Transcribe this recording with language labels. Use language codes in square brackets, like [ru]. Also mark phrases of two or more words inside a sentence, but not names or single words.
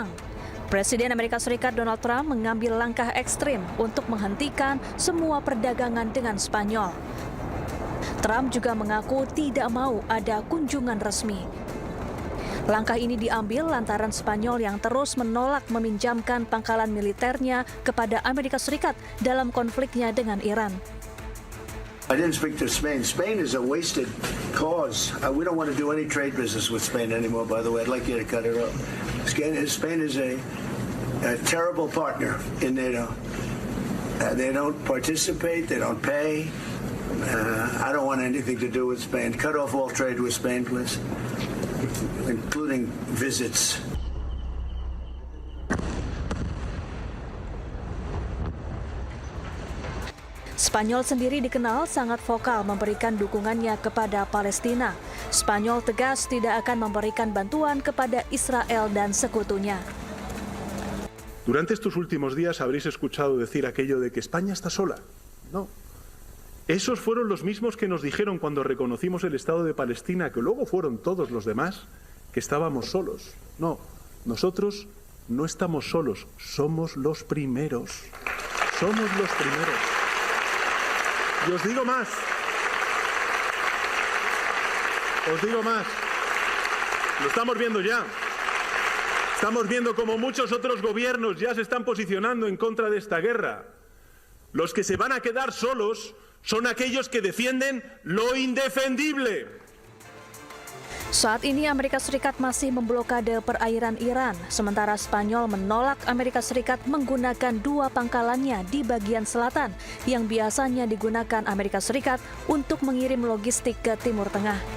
[id] Presiden Amerika Serikat Donald Trump mengambil langkah ekstrim untuk menghentikan semua perdagangan dengan Spanyol. Trump juga mengaku tidak mau ada kunjungan resmi. Langkah ini diambil lantaran Spanyol yang terus menolak meminjamkan pangkalan militernya kepada Amerika Serikat dalam konfliknya dengan Iran. [en] I didn't speak to Spain. Spain is a wasted cause. We don't want to do any trade business with Spain anymore, by the way. I'd like you to cut it off. Spain is a terrible partner in NATO. They don't participate, they don't pay. I don't want anything to do with Spain. Cut off all trade with Spain, please, including visits. [id] Spanyol sendiri dikenal sangat vokal memberikan dukungannya kepada Palestina. Spanyol tegas tidak akan memberikan bantuan kepada Israel dan sekutunya. [es] Durante estos últimos días habréis escuchado decir aquello de que España está sola. No. Esos fueron los mismos que nos dijeron cuando reconocimos el Estado de Palestina, que luego fueron todos los demás, que estábamos solos. No, nosotros no estamos solos, somos los primeros. Somos los primeros. Y os digo más. Os digo más. Lo estamos viendo ya. Estamos viendo como muchos otros gobiernos ya se están posicionando en contra de esta guerra. Los que se van a quedar solos son aquellos que defienden lo indefendible. [id] Saat ini Amerika Serikat masih memblokade perairan Iran, sementara Spanyol menolak Amerika Serikat menggunakan dua pangkalannya di bagian selatan yang biasanya digunakan Amerika Serikat untuk mengirim logistik ke Timur Tengah.